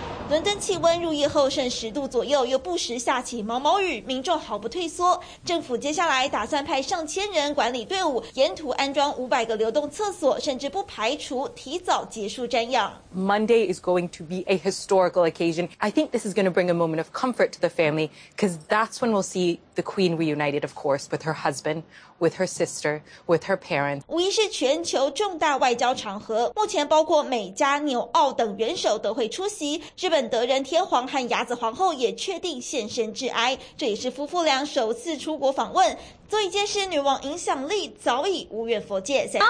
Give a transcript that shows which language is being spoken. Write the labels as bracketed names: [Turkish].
[Chinese] 伦敦气温入夜后剩10度左右，又不时下起毛毛雨，民众毫不退缩。政府接下来打算派上千人管理队伍，沿途安装500个流动厕所，甚至不排除提早结束瞻仰。 [English] Monday is going to be a historical occasion. I think this is going to bring a moment of comfort to the family, because that's when we'll see the Queen reunited, of course, with her husband, with her sister, with her parents. [Chinese] 无疑是全球重大外交场合，目前包括美加、纽澳等元首都会出席。日本德仁天皇和雅子皇后也确定现身致哀，这也是夫妇俩首次出国访问，足以揭示女王影响力早已无远佛界。